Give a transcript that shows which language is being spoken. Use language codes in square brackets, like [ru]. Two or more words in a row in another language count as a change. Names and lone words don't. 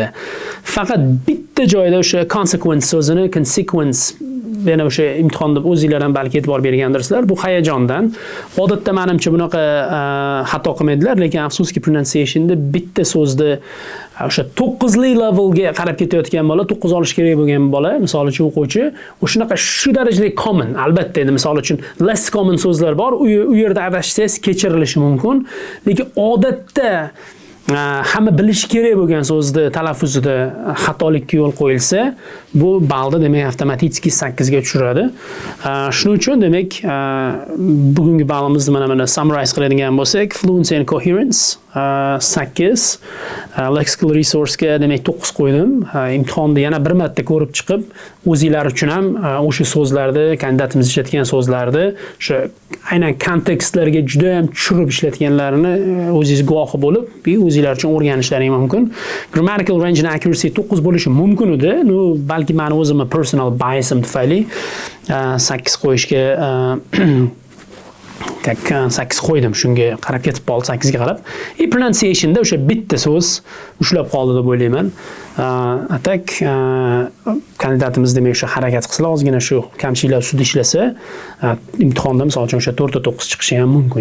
[uz] Faqat bitta joyda o'sha consequence so'zini, consequence, yana o'sha imtihonda o'zingizlar ham balki e'tibor bergandirsizlar. Bu hayajondan. Odatda menimcha bunaqa xato qilmaydilar, lekin afsuski pronunciationda bitta so'zni o'sha 9li levelga qarab ketayotgan bola, 9 olish kerak bo'lgan bola, misol uchun o'quvchi, o'shunaqa shu darajada common, albatta endi misol uchun [en] less common [uz] so'zlar bor, u yerda adashsangiz kechirilishi mumkin, lekin odatda hamma bilish kerak bo'lgan so'zni talaffuzida xatolikka yo'l qo'yilsa, bu ballni demak avtomatik 8 ga tushiradi. Shuning uchun demak bugungi ballimizni mana summarize qiladigan bo'lsak, [en] fluency and coherence 8, lexical resource [uz] ga demak 9 qo'ydim. Imtihonda yana bir marta ko'rib chiqib, o'zingizlar uchun ham o'sha so'zlarni, kandidatimiz ishlatgan so'zlarni, o'sha aynan kontekstlarga juda ham tushirib ishlatganlarini o'zingiz guvohi bo'lib, o'zingizlar uchun o'rganishlaring mumkin. [en] Grammatical range and accuracy 9 [uz] bo'lishi mumkin edi. Balki meni o'zimni [en] personal biasim [uz] tufayli 8 qo'yishga 8 qo'ydim, shunga qarab ketib qoldi, 8 ga qarab. Pronunciationda o'sha bitta so'z ushlab qoldi deb o'ylayman. Atak kandidatimiz demak o'sha harakat qilsa, ozgina shu kamchiliklar ustida ishlasa, imtihonda misol uchun o'sha 4 ta 9 chiqishi ham mumkin.